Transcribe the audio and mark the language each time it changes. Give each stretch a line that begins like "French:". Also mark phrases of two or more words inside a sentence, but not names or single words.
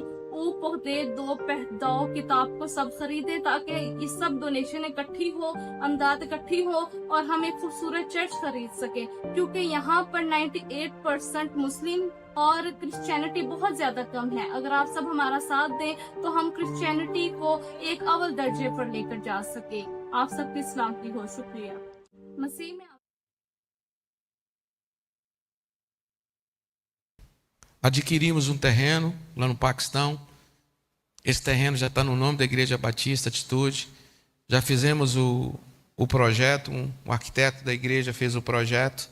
Urdu: او پودھے دو پہداؤ کتاب کو سب خریدے تاکہ یہ سب ڈونیشن اکٹھی ہو، امداد اکٹھی ہو اور ہم ایک خوبصورت چرچ خرید سکے، کیونکہ یہاں پر 98% مسلم اور کرسچینیٹی بہت زیادہ کم ہے. اگر آپ سب ہمارا ساتھ دیں تو ہم کرسچینیٹی کو ایک اول درجے پر لے کر جا سکے. آپ سب کی سلامتی ہو۔ شکریہ۔ مسیح میں
Portuguese: Adquirimos um terreno lá no Paquistão. Esse terreno já está no nome da Igreja Batista Atitude. Já fizemos o projeto, o arquiteto da igreja fez o projeto.